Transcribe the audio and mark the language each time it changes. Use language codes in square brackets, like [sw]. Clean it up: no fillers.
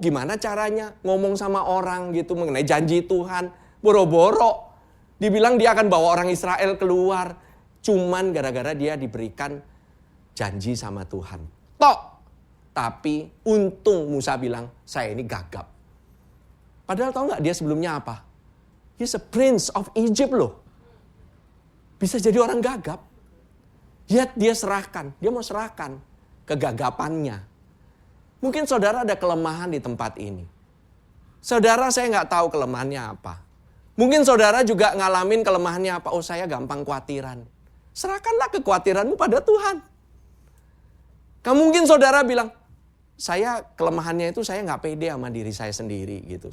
[id] Gimana caranya ngomong sama orang gitu mengenai janji Tuhan. Boro-boro. Dibilang dia akan bawa orang Israel keluar. Cuman gara-gara dia diberikan janji sama Tuhan. Tok. Tapi untung Musa bilang, saya ini gagap. Padahal tahu gak dia sebelumnya apa? [en] He's a prince of Egypt loh. [id] Bisa jadi orang gagap. Dia serahkan. Dia mau serahkan kegagapannya. Mungkin saudara ada kelemahan di tempat ini. Saudara saya gak tahu kelemahannya apa. Mungkin saudara juga ngalamin kelemahannya apa. Oh saya gampang khawatiran. Serahkanlah kekhawatiranmu pada Tuhan. Mungkin saudara bilang, saya kelemahannya itu saya nggak pede sama diri saya sendiri gitu.